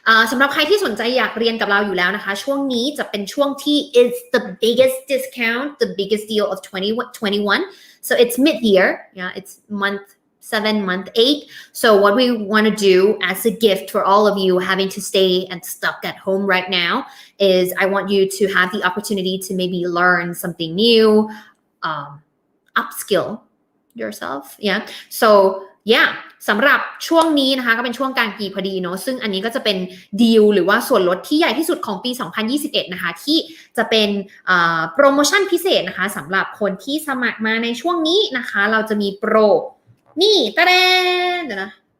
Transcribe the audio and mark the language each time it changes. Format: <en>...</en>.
<th>สำหรับใครที่สนใจอยากเรียนกับเราอยู่แล้วนะคะช่วงนี้จะเป็นช่วงที่</th> <en>is the biggest discount, the biggest deal of 2021. So it's mid-year, yeah, it's month 7, month 8. So what we want to do as a gift for all of you having to stay and stuck at home right now is I want you to have the opportunity to maybe learn something new, upskill yourself, yeah. So yeah,</en> <th>สำหรับช่วงนี้นะคะก็เป็นช่วงกลางปีพอดีเนาะซึ่งอันนี้ก็จะเป็นดีลหรือว่าส่วนลดที่ใหญ่ที่สุดของปี 2021 นะคะที่จะเป็นโปรโมชั่นพิเศษนะคะสำหรับคนที่สมัครมาในช่วงนี้นะคะเราจะมีโปรนี่ตะแดนเดี๋ยวนะ</th>